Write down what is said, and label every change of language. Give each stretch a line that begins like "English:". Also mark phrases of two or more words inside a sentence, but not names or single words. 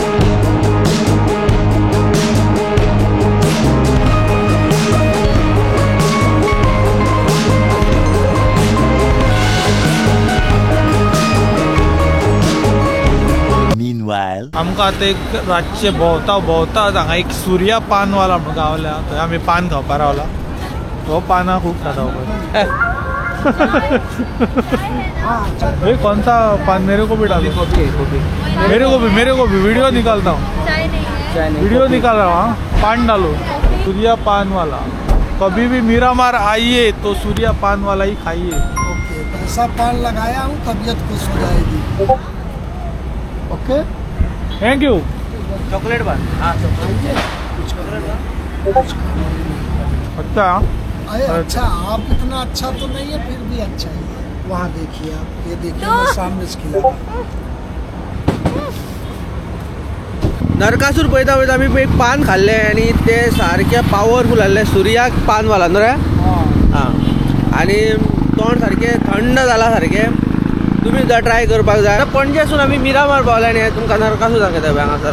English: Meanwhile,
Konkani: आमकां आतां एक रातचे भोंवता हांगा एक सूर्या पानवाला म्हणून गावल्या. थंय आमी पान खावपा रावला. हो पाना खूब खाता पळय.
Hindi: भाई कौन सा पान मेरे को भी डालो. मेरे को भी वीडियो निकालता हूँ. वीडियो निकाल रहा हूँ. हाँ पान डालो. सूर्या पान वाला. कभी भी मीरामार आइए तो सूर्या पान वाला ही खाइए. ओके, ऐसा पान लगाया हूँ, तबीयत खुश हो जाएगी. ओके,
English: thank you.
Hindi: चॉकलेट पान. हाँ अच्छा. अरे अच्छा, आप इतना अच्छा तो नहीं है, फिर भी अच्छा है. वहाँ देखिए आप, ये देखिए मैं सामने से खिला.
Konkani: नरकासूर पळयता पळयता आमी एक पान खाल्ले आणि ते सारखे पॉवरफुल आसले. सूर्या पानवाला न्हू रे. हां. आणि तोंड सारखे थंड जाला सारखे. तुम्ही सुद्दां ट्राय करपाक जाय. पणजेसून आमी मिरामार पावले आणि तुमकां नरकासूर दाखयता पळय हांगासर.